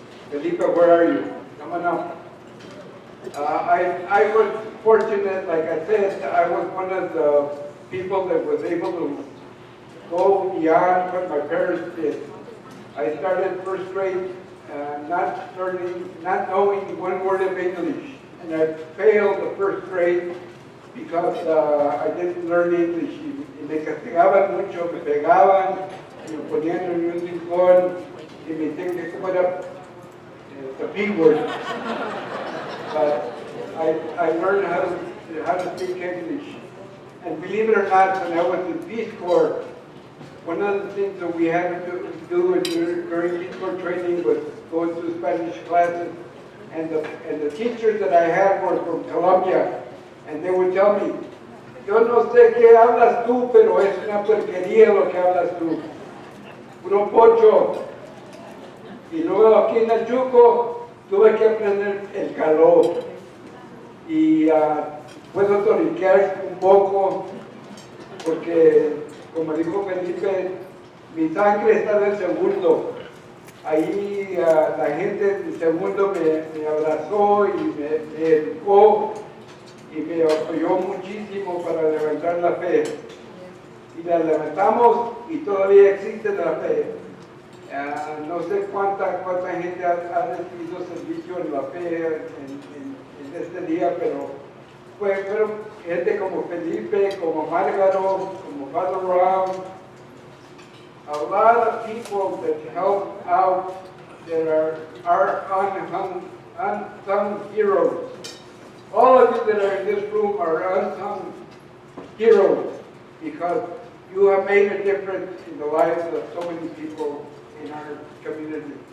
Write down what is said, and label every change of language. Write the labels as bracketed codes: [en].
[en] Felipe, where are you? Come on up. I was fortunate, like I said, I was one of the people that was able to go beyond what my parents did. I started first grade not knowing one word of English, and I failed the first grade because I didn't learn English. [es] Y me castigaban mucho, me pegaban, y me ponían en un rincón, y me decían que cómo era [en] the P word. But I learned how to speak English. And believe it or not, when I was in Peace Corps, one of the things that we had to do during Peace Corps training was go to Spanish classes. And the teachers that I had were from Colombia. And they would tell me, [es] yo no sé qué hablas tú, pero es una porquería lo que hablas tú. Puro pocho. Y luego aquí en el Yuco tuve que aprender el calor. Y puedo toriquear un poco, porque, como dijo Felipe, mi sangre está del segundo. Ahí la gente del segundo me abrazó y me educó y me apoyó muchísimo para levantar la fe. Y la levantamos y todavía existe la fe. No sé cuánta gente ha recibido servicio en la fe en este día, pero fueron gente como Felipe, como Márgaro, como Father Ram, [en] a lot of people that help out that are unsung heroes. All of you that are in this room are unsung heroes because you have made a difference in the lives of so many people in our community.